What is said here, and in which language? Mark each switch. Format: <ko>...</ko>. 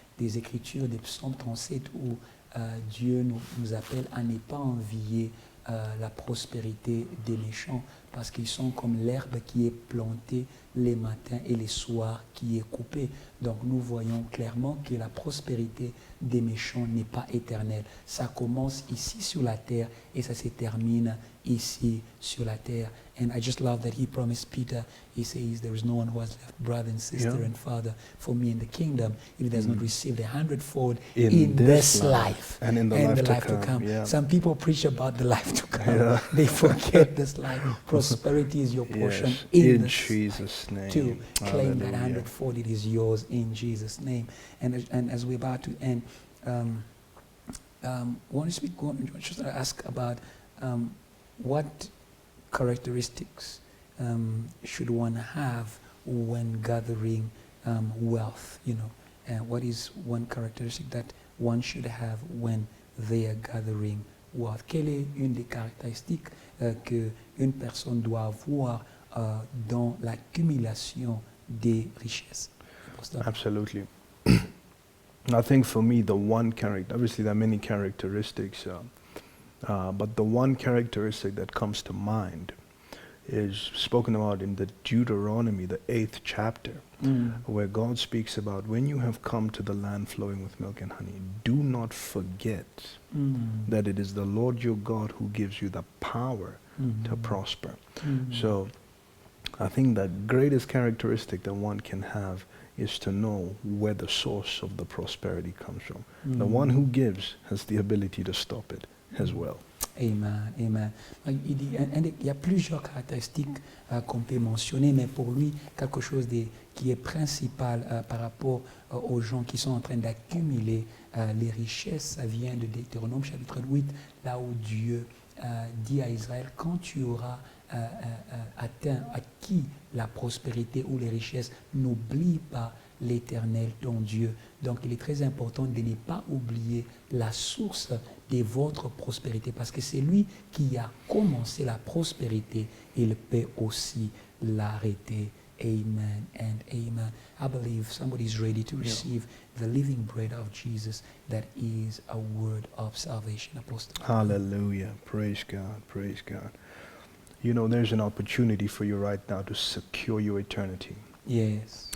<fr>des Écritures, des psaumes 37, où Dieu nous appelle à ne pas envier la prospérité des méchants, parce qu'ils sont comme l'herbe qui est plantée les matins et les soirs qui est coupée. Donc nous voyons clairement que la prospérité des méchants n'est pas éternelle. Ça commence ici sur la terre et ça se termine ici sur la terre.</fr> <en>And I just love that he promised Peter, he says, there is no one who has left brother and sister and father for me in the kingdom if he does not receive the 100-fold in this life and in the life to come. Yeah. Some people preach about the life to come. They forget this life. Prosperity is your portion in Jesus' name. To claim that Hallelujah. 100-fold, it is yours in Jesus' name. And as we're about to end, want to just ask about what characteristics should one have when gathering wealth, and what is one characteristic that one should have when they are gathering wealth?</en> <fr>Quelle est une des caractéristiques qu'une personne doit avoir dans l'accumulation des richesses?</fr> <en>Absolutely. I think for me, the one character, obviously there are many characteristics, but the one characteristic that comes to mind is spoken about in the Deuteronomy, the 8th chapter, where God speaks about when you have come to the land flowing with milk and honey, do not forget that it is the Lord your God who gives you the power to prosper. So I think the greatest characteristic that one can have is to know where the source of the prosperity comes from. The one who gives has the ability to stop it as well. Amen, amen.</en> <fr>Il y a plusieurs caractéristiques qu'on peut mentionner, mais pour lui, quelque chose qui est principal par rapport aux gens qui sont en train d'accumuler les richesses, ça vient de Deutéronome chapitre 8, là où Dieu dit à Israël, quand tu auras acquis la prospérité ou les richesses, n'oublie pas l'Éternel, ton Dieu. Donc il est très important de ne pas oublier la source de votre prospérité, parce que c'est lui qui a commencé la prospérité, il peut aussi l'arrêter.</fr> <en>Amen and amen. I believe somebody is ready to receive the living bread of Jesus, that is a word of salvation. Apostle. Hallelujah. Praise God. Praise God. You know, there's an opportunity for you right now to secure your eternity. Yes.</en>